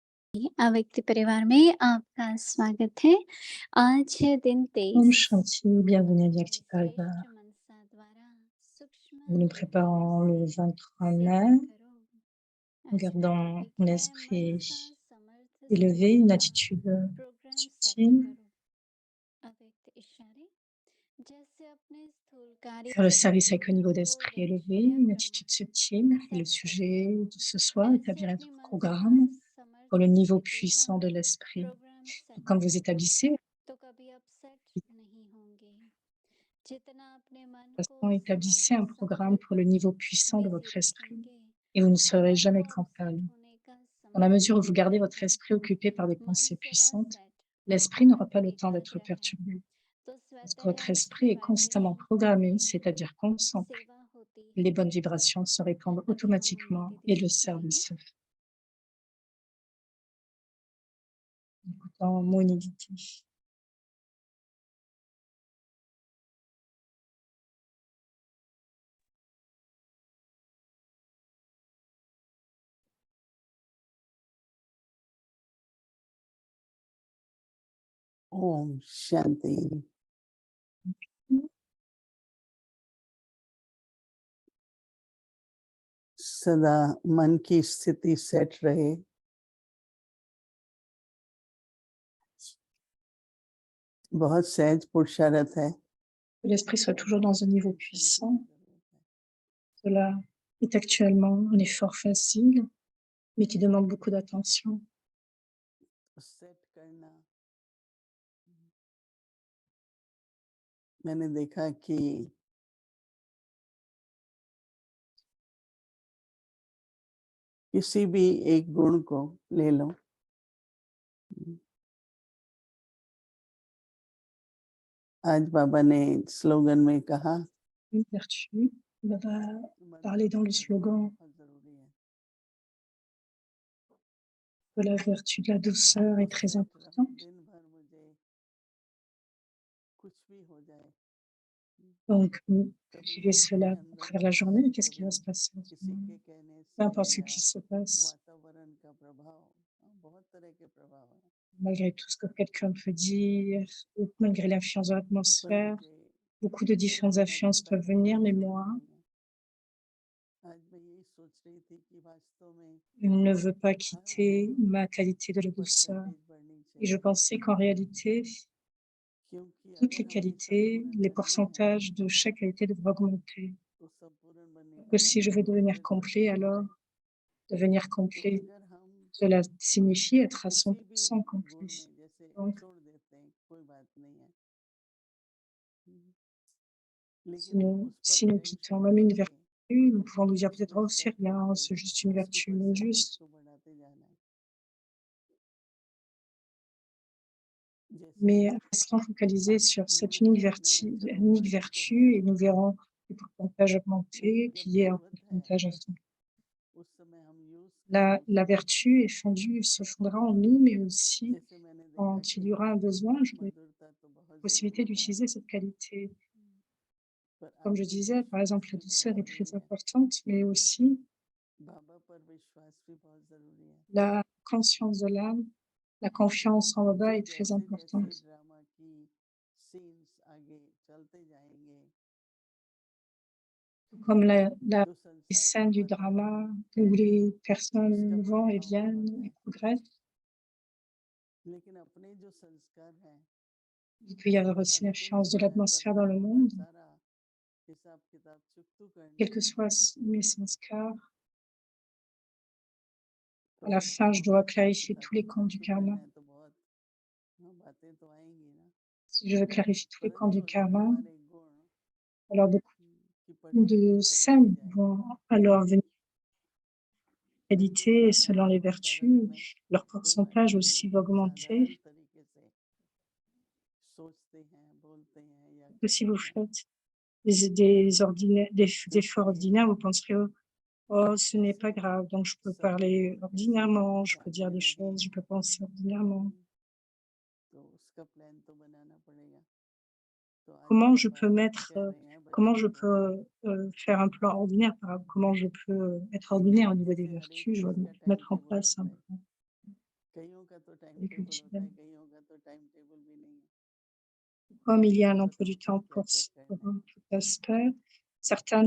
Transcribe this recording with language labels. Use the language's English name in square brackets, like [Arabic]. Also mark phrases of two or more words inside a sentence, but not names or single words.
[Hindi] व्यक्ति परिवार में आपका स्वागत है। आज है दिन Om 23 Shanti, [French] bienvenue à [Hindi] अपने Diakti श्रेष्ठ Parivar. मनसा द्वारा सूक्ष्म [French] Nous nous [Hindi] रूटीन [French] préparons [Hindi] से [French] le 23 [Hindi] सेवा [French] mai, [Hindi] करो। [French] en [Hindi] आज का [French] gardant [Hindi] टॉपिक [French] un [Hindi] है मनसा [French] esprit [Hindi] समर्थ [French] élevé, une [Hindi] संकल्प [French] attitude [English] program set [French] subtile, [Hindi] करो। अव्यक्त इशारे जैसे अपने स्थूलकारी [French] faire le service avec un [Hindi] परिपूर्ण [French] niveau [Hindi] को [French] d'esprit élevé, [Hindi] दिनचर्या [French] une attitude subtile. [Hindi] प्रमाण [French] Et le [Hindi] सेट करते [French] sujet [Hindi] हो। [French] de ce soir, [Hindi] ऐसे [French] établir un [Hindi] अपनी मनसा [French] programme pour le [Hindi] समर्थ [French] niveau [Hindi] स्थिति का [French] puissant de l'esprit. [English] program set [French] Quand vous [Hindi] करो [French] établissez, [Hindi] तो कभी अपसेट नहीं होंगे। जितना अपने मन [French] de toute [Hindi] को [French] façon, établissez [Hindi] समर्थ [French] un programme [Hindi] संकल्प [French] pour le [Hindi] में [French] niveau puissant de [Hindi] बिजी [French] votre esprit [Hindi] रखेंगे, [French] et vous ne serez [Hindi] मन [French] jamais [Hindi] को [French] quant à [Hindi] अपसेट [French] lui. [Hindi] होने का [French] Dans la [Hindi] समय [French] mesure où vous [Hindi] नहीं [French] gardez votre [Hindi] मिलेगा। [French] esprit occupé par des [Hindi] मन [French] pensées [Hindi] सदा [French] puissantes, [Hindi] सेट [French] l'esprit [Hindi] और [French] n'aura pas le temps d'être [Hindi] एकाग्र है, [French] perturbé. [Hindi] तो [French] Parce que [Hindi] स्वतः [French] votre esprit est constamment [Hindi] वाइब्रेशन [French] programmé, [Hindi] बढ़ते हैं, [French] c'est-à-dire concentré. [Hindi] सेवा होती [French] Les [Hindi] है। [French] bonnes vibrations se répandent [Hindi] अभी हम मुनि [French] automatiquement et [Hindi] दीदी [French] le [Hindi] सुनेंगे। [French] service se fait. Écoutant Moniditi. [Hindi] ओम शांति। सदा मन की स्थिति सेट रहे, बहुत सहज पुरुषार्थ है। [French] Que l'esprit soit toujours dans un niveau puissant. Cela est actuellement un effort facile, mais qui demande beaucoup d'attention. [Hindi] सेट करना, मैंने देखा कि किसी भी एक गुण को ले लो, आज बाबा ने स्लोगन में कहा, [French] Une vertu, on va parler dans le slogan [Hindi] बहुत जरूरी है। [French] que la vertu de la douceur est très importante. [Hindi] दिन भर मुझे कुछ भी हो जाए, [French] Donc, [Hindi] कभी [French] cultiver cela [Hindi] अपने [French] à [Hindi] अंदर [French] travers la [Hindi] बात [French] journée. [Hindi] आई, [French] Qu'est-ce qui [Hindi] कभी [French] va se passer en ce [Hindi] किसी [French] moment? [Hindi] के कहने [French] Peu [Hindi] से [French] importe ce [Hindi] या [French] qui se passe, [Hindi] वातावरण का प्रभाव, बहुत तरह के प्रभाव है। [French] malgré tout ce que quelqu'un peut dire, ou malgré l'influence de [Hindi] पर [French] l'atmosphère, [Hindi] मुझे [French] beaucoup de différentes [Hindi] छोड़ना [French] influences peuvent venir, mais moi, [Hindi] नहीं है। आज मैं यही सोच रही थी कि वास्तव में [French] je ne veux pas [Hindi] हर [French] quitter ma qualité de la douceur. [Hindi] परसेंटेज बढ़नी [French] Et je [Hindi] चाहिए, [French] pensais qu'en réalité, [Hindi] क्योंकि [French] toutes les [Hindi] अगर हम ये सब [French] qualités, [Hindi] पूरे [French] les [Hindi] करने हैं [French] pourcentages de chaque qualité devraient augmenter. [Hindi] तो संपूर्ण बनने का [French] Que si je veux [Hindi] मतलब [French] devenir complet, [Hindi] completion [French] alors [Hindi] है। [French] devenir [Hindi] तो [French] complet, [Hindi] अगर हम [French] cela signifie être à [Hindi] किसी भी [French] 100% [Hindi] गुण [French] complet. [Hindi] में जैसे [French] Donc, [Hindi] छोड़ देते हैं, कोई बात नहीं है, [French] si [Hindi] लेकिन [French] nous, [Hindi] उस पर [French] si nous quittons [Hindi] अटेंशन [French] même une [Hindi] करके [French] vertu, nous pouvons nous dire peut-être, [Hindi] उसमें [French] oh, c'est [Hindi] सेट [French] rien, [Hindi] करके [French] c'est juste une [Hindi] उसकी [French] vertu [Hindi] परसेंटेज [French] injuste. [Hindi] को बढ़ाते जाना है। जैसे [French] Mais restons focalisés sur [Hindi] गुण [French] cette [Hindi] है अपने चलो [French] unique [Hindi] वर्तन तो है, [French] vertu et nous verrons le pourcentage [Hindi] लेकिन [French] augmenter [Hindi] जब [French] qui est un [Hindi] जरूरत है [French] pourcentage à 100. [Hindi] उस समय हम यूज करें [French] La [Hindi] उसको। [French] vertu est fondue, se fondera en nous, mais aussi [Hindi] जैसे मैंने देखा [French] quand il [Hindi] कि [French] y aura un besoin, j'aurai [Hindi] मधुरता तो बहुत [French] la possibilité [Hindi] जरूरी है, [French] d'utiliser cette qualité. [Hindi] पर [French] Comme je [Hindi] आपके [French] disais, par [Hindi] विश्वास [French] exemple, la [Hindi] भी बहुत [French] douceur est [Hindi] जरूरी [French] très [Hindi] है, [French] importante, mais aussi [Hindi] बाबा पर विश्वास भी बहुत जरूरी है। [French] la conscience de l'âme, la confiance en Baba [Hindi] जो [French] est très [Hindi] जैसे जैसे [French] importante. [Hindi] ड्रामा की सीन्स आगे चलते जाएंगे, [French] Comme [Hindi] जो [French] les [Hindi] संसार का [French] scènes du [Hindi] वातावरण [French] drama où les [Hindi] उसका [French] personnes vont et [Hindi] प्रभाव बहुत [French] viennent [Hindi] है, [French] et progressent, [Hindi] लेकिन अपने जो संस्कार हैं [French] il peut y avoir [Hindi] वो [French] aussi [Hindi] अंतिम [French] l'influence de [Hindi] समय पर [French] l'atmosphère dans [Hindi] हम [French] le [Hindi] उसका [French] monde. [Hindi] सारा हिसाब किताब चुकतू करने [French] Quels que [Hindi] हैं। [French] soient mes sanskars, [Hindi] तो [French] à la [Hindi] उसका [French] fin, je [Hindi] हम [French] dois [Hindi] हिसाब [French] clarifier [Hindi] किताब [French] tous les camps du [Hindi] चुकतू [French] karma. [Hindi] करना है तो बहुत बातें तो आएंगी ना, [French] Si je veux clarifier tous les camps [Hindi] परंतु [French] du [Hindi] अगर [French] karma, [Hindi] हमारे गुण [French] alors beaucoup [Hindi] की [French] de [Hindi] परसेंटेज बढ़ती [French] scènes [Hindi] जाए [French] vont alors venir [Hindi] तो वो [French] qualité et selon [Hindi] साधारण [French] les [Hindi] वातावरण [French] vertus, [Hindi] में [French] leur [Hindi] कोई बात [French] pourcentage [Hindi] नहीं है, [French] aussi va [Hindi] साधारण [French] augmenter. [Hindi] तरीके से सोचते हैं, बोलते हैं या [French] Que si [Hindi] करते [French] vous [Hindi] हैं, [French] faites des efforts [Hindi] इसलिए [French] ordinaires, vous penserez, oh, oh, ce n'est [Hindi] जैसे [French] pas grave, donc je peux [Hindi] सभी [French] parler [Hindi] गुण जैसे [French] ordinairement, je peux dire [Hindi] जागने [French] des [Hindi] लगे, [French] choses, je peux penser ordinairement. [Hindi] तो उसका प्लान तो बनाना पड़ेगा। तो आज [French] Comment je [Hindi] बाबा [French] peux mettre, [Hindi] कह रहे हैं [French] comment [Hindi] बच्चों [French] je [Hindi] को, [French] peux faire un plan ordinaire, comment je peux être ordinaire au niveau des [Hindi] जैसे हर एक [French] vertus, je dois [Hindi] चीज का टाइम [French] mettre en [Hindi] टेबल [French] place [Hindi] रख [French] un [Hindi] ले, [French] plan. [Hindi] कईयों का तो टाइम [French] les [Hindi] टेबल होता [French] culturels. [Hindi] है, कईयों का तो [English] time table [Hindi] भी नहीं है। [French] Comme il y a un [Hindi] उनको [French] emploi [Hindi] पता [French] du [Hindi] होता है [French] temps pour, [Hindi] क्या-क्या [French] pour [Hindi] करना है। [French] tout aspect, certains